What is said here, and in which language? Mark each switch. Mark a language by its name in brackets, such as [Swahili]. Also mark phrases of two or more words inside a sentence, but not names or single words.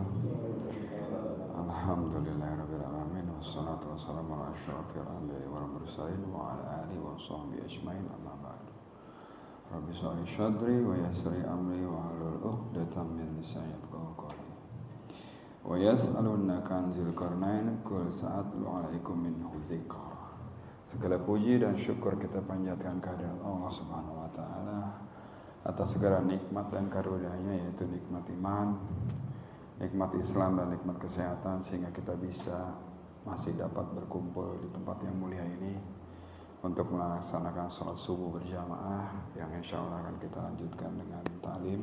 [Arabic] الحمد لله رب العالمين والصلاة والسلام على أشرف الأنبياء والمرسلين وعلى آله وصحبه أجمعين أما بعد. رب اشرح لي صدري ويسر لي أمري واحلل عقدة من لساني يفقهوا قولي. ويسألونك عن ذي القرنين قل سأتلو عليكم منه ذكرا. [Indonesian] Segala puji dan syukur kita panjatkan kehadirat Allah [Arabic] سبحانه وتعالى [Indonesian] atas segala nikmat dan karunia-Nya, yaitu nikmat iman, nikmat Islam dan nikmat kesehatan, sehingga kita bisa masih dapat berkumpul di tempat yang mulia ini untuk melaksanakan sholat subuh berjamaah yang [Arabic] إن شاء الله [Indonesian] akan kita lanjutkan dengan ta'lim.